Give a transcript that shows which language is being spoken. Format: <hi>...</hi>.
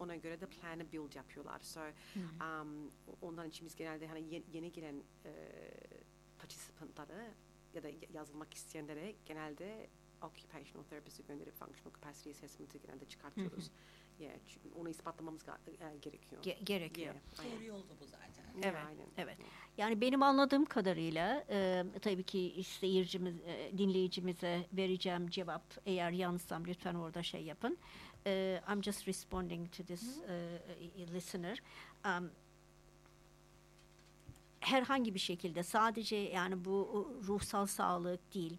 <tr>Ona göre de plan build yapıyorlar. So, ondan için biz genelde hani yeni gelen participant'ları ya da yazılmak isteyenlere genelde occupational therapist'i gönderip functional capacity assessment'ı genelde çıkartıyoruz. Çünkü onu ispatlamamız gerekiyor. Gerekiyor. Doğru yolda bu zaten. Evet. Yani benim anladığım kadarıyla tabii ki seyircimiz, dinleyicimize vereceğim cevap eğer yanlışsam lütfen orada yapın.</tr> <en>I'm just responding to this listener.</en> <tr>Herhangi bir şekilde sadece yani bu ruhsal sağlık değil.</tr>